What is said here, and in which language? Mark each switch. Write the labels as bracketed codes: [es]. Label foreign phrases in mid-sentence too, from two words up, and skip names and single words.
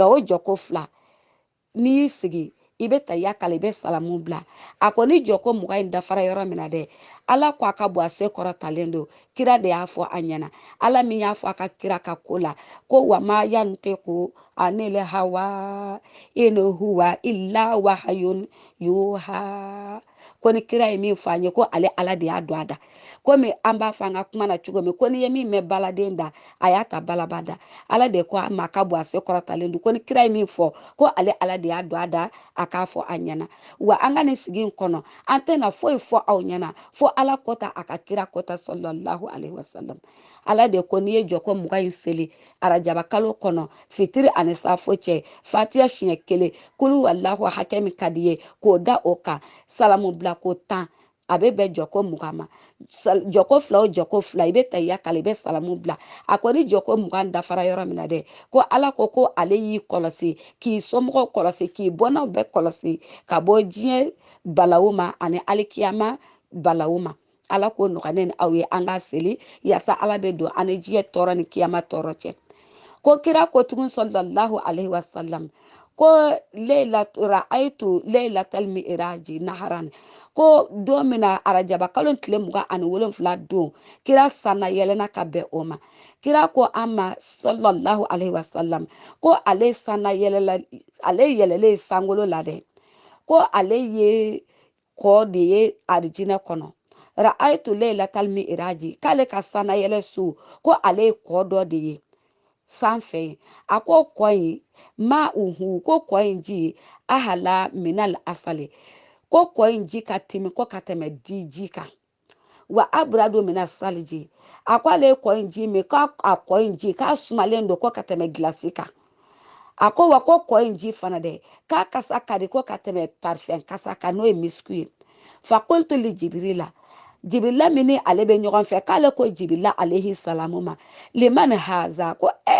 [bm] 2 n'i y'i sigi i bɛ tayya kala i bɛ salamu bila a ko ni jɔkɔ 20 in dafara yɔrɔ min na dɛ ala ko a ka bɔ a se kɔrɔtalen don kira de y'a fɔ a ɲɛna ala min y'a fɔ a ka kira ka ko la ko [ar] وما ينطق عن الهوى إن هو إلا وحي [bm] yuha ko ni kira ye min fɔ an ye ko ale ala de y'a don a da komi an b'a fɔ an ka kuma na cogo min ko n'i ye min mɛn baladen da a y'a ta balaba da ala de ko a ma ka bɔ a se kɔrɔtalen don ko ni kira ye min fɔ ko ale ala de y'a don a da a k'a fɔ an ɲɛna wa an ka nin sigi in kɔnɔ an tɛna foyi fɔ aw ɲɛna fo ala kɔta a ka kira kɔta [ar] صلى الله عليه وسلم [bm] ala de ko n'i ye jɔkɔ 20 in seli arajaba kalo kɔnɔ fitiri ani safo cɛ fatiha siɲɛ 1 [ar] قل والله [bm] hakɛ min ka di ye k'o da o kan salamu bila ko 10 a bɛ bɛn jɔkɔ 20 ma jɔkɔ 2 i bɛ tayya kala i bɛ salamu bila a ko ni jɔkɔ 20 dafara yɔrɔ min na dɛ ko ala ko ale y'i kɔlɔsi k'i somɔgɔw kɔlɔsi k'i bɔnnaw bɛɛ kɔlɔsi ka bɔ diɲɛ balawu ma ani alikiyama balawu ma ala ko nɔgɔya ne ni aw ye an ka seli yaasa ala bɛ don an ni diɲɛ tɔɔrɔ ni kiyama tɔɔrɔ cɛ ko kira ko tugun [ar] صلى الله عليه وسلم [bm] ko [ar] رأيت ليلة المعراج نهرا [bm] ko don min na arajaba kalo tile 27 don kira sanna yɛlɛna ka bɛn o ma kira ko an ma [ar] صلى الله عليه وسلم [bm] ko ale sanna yɛlɛlen sankolo la dɛ ko ale ye kɔ de ye arijinɛ kɔnɔ [ar] رأيت ليلة المعراج [bm] k'ale ka sanayɛlɛ su ko ale ye kɔ dɔ de ye sanfɛ a ko kɔ in ma uhu ko kɔ in ji [ar] أحلى من العسل [bm] ko kɔ in ji ka timi ko ka tɛmɛ di ji kan [ar] وأبرد من الثلج [bm] a ko ale ye kɔ in ji min k'a kɔ in ji k'a sumalen don ko ka tɛmɛ gilasi kan a ko wa ko kɔ in ji fana dɛ k'a kasa ka di ko ka tɛmɛ parfɛn kasa kan n'o ye misiki ye [ar] فقلت لجبريل [bm] jibirila min ni ale bɛ ɲɔgɔn fɛ k'ale ko jibirila [ar] عليه السلام [bm] ma [ar] لمن هذا [bm] ko